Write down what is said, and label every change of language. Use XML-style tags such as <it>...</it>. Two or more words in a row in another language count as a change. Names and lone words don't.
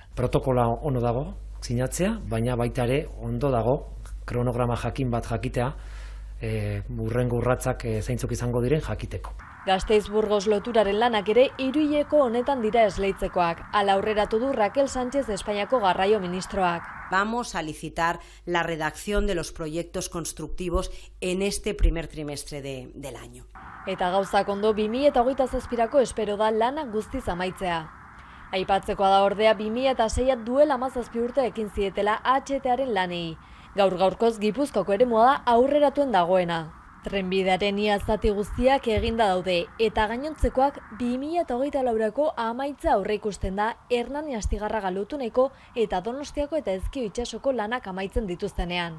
<eu>Protokola ono dago sinatzea, baina baita ere ondo dago kronograma jakin bat jakitea, hurrengo urratsak zeintzuk izango diren jakiteko. Gasteiz-Burgos loturaren lanak ere 3 hileko honetan dira esleitzekoak. Hala aurreratu du Raquel Sánchez Espainiako garraio ministroak.</eu> <es>Vamos a licitar la redacción de los proyectos constructivos en este primer trimestre del año.</es> <eu>Eta gauzak ondo 2027ko espero da lana guztiz amaitzea. Aipatzekoa da ordea 2006 duela 17 urte ekin zietela HTaren lanei. Gaur-gaurkoz Gipuzkoako eremua da aurreratuen dagoena. Trenbidearen ia zati guztiak eginda daude eta gainontzekoak 2024ko amaitza aurreikusten da Hernani Astigarraga Lotuneko eta Donostiako eta Ezkio itsasoko lanak amaitzen dituztenean.</eu>